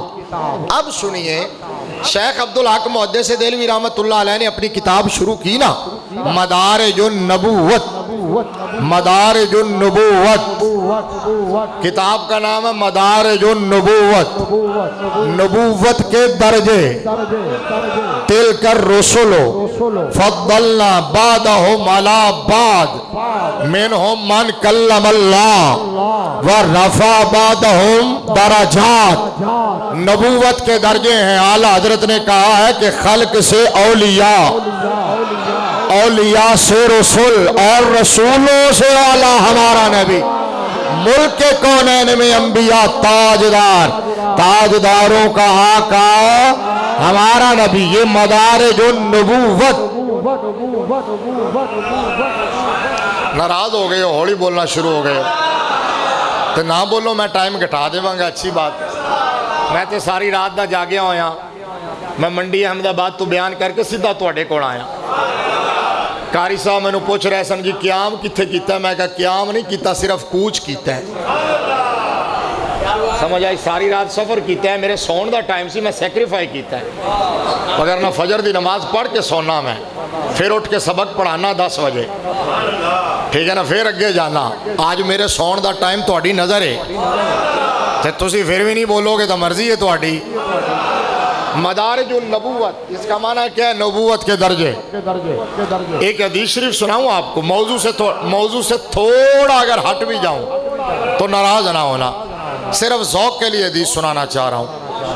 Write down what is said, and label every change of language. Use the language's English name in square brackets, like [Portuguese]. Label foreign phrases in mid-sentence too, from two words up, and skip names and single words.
[Urdu] اب سنیے، شیخ عبدالحق محدث دہلوی [Arabic] رحمت اللہ علیہ [Urdu] نے اپنی کتاب شروع کی نا، مدارج النبوت، مدارج النبوت، کتاب کا نام ہے مدارج النبوت، نبوت کے درجے، [Arabic] تلک الرسل فضلنا بعضهم على بعض منهم من کلم اللہ ورفع بعضهم درجات۔ [Urdu] نبوت کے درجے ہیں، اعلیٰ حضرت نے کہا ہے کہ خلق سے اولیاء، اولیاء سے رسول، اور رسولوں سے اعلیٰ ہمارا نبی، ملک کے کونین میں انبیاء تاجدار، تاجداروں کا آقا ہمارا نبی۔ یہ مدارج النبوت۔ ناراض ہو گئے ہو، ہولی بولنا شروع ہو گئے تو نہ بولو، میں ٹائم گھٹا دے گا، اچھی بات۔ [Punjabi] میں تے ساری رات دا جاگیا ہویا، میں منڈی احمد آباد تو بیان کر کے سیدھا تواڈے کول آیا، قاری صاحب میں پوچھ رہے سن جی قیام کتھے کیتا ہے؟ میں کہا قیام نہیں کیتا، صرف کوچ کیتا ہے۔ سمجھ آئی؟ ساری رات سفر کیتا ہے، میرے سون دا ٹائم سی، میں سیکریفائی کیتا ہے، وگرنہ فجر دی نماز پڑھ کے سونا میں، پھر اٹھ کے سبق پڑھانا 10 بجے، ٹھیک ہے نا، پھر اگے جانا۔ آج میرے سون دا ٹائم تہاڈی نظر ہے تے تسی پھر بھی نہیں بولو گے تو مرضی ہے تہاڈی۔ [Urdu] مدارج النبوت، اس کا معنی کیا ہے؟ نبوت کے درجے۔ ایک حدیث شریف سناؤں آپ کو، موضوع سے تھوڑا اگر ہٹ بھی جاؤں تو ناراض نہ ہونا، صرف ذوق کے لیے حدیث سنانا چاہ رہا ہوں۔